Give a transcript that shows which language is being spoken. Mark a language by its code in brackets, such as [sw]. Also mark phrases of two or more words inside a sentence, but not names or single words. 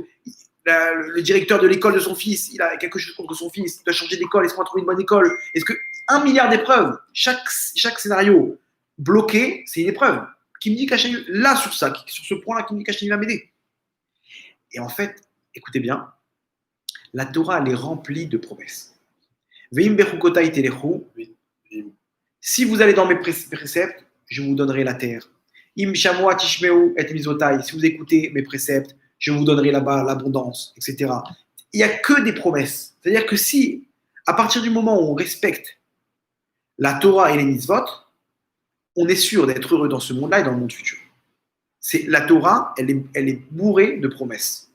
[fr] Le directeur de l'école de son fils, il a quelque chose contre son fils, il doit changer d'école, est-ce qu'on va trouver une bonne école? Est-ce que 1 milliard d'épreuves, chaque scénario bloqué, c'est une épreuve. Qui me dit qu'Hachem, là, sur ce point-là, qui me dit qu'Hachem va m'aider? Et en fait, écoutez bien, la Torah, elle est remplie de promesses. [he] ואם בחוקותי תלכו. [fr] Si vous allez dans mes préceptes, je vous donnerai la terre. [he] אם שמוע תשמעו את מצותי. [fr] Si vous écoutez mes préceptes, je vous donnerai là-bas l'abondance, etc. Il n'y a que des promesses. C'est-à-dire que si, à partir du moment où on respecte la Torah et les mitzvot, on est sûr d'être heureux dans ce monde-là et dans le monde futur. La Torah, elle est bourrée de promesses.